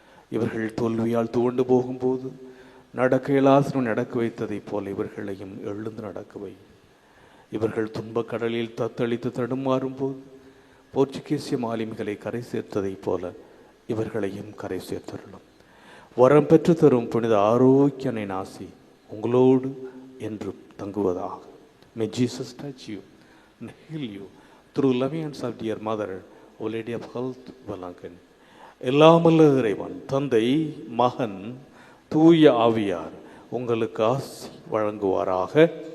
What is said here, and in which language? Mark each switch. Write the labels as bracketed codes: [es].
[ta] இவர்கள் தோல்வியால் துவண்டு போகும்போது நடக்க இயலாதவன் நடக்க வைத்ததைப் போல இவர்களையும் எழுந்து நடக்கவை. இவர்கள் துன்பக் கடலில் தத்தளித்து தடுமாறும் போது போர்ச்சுகீசிய மாலுமிகளை கரை சேர்த்ததைப் போல இவர்களையும் கரை சேர்த்தருளும். வரம் பெற்று தரும் புனித ஆரோக்கியனை நாசி உங்களோடு என்றும் தங்குவதாக. [en] May Jesus touch you and heal you through loving hands of dear mother, O Lady of Health, Valankan. [ta] எல்லாமல்ல இறைவன் தந்தை, மகன், தூய ஆவியார் உங்களுக்கு ஆசி வழங்குவாராக.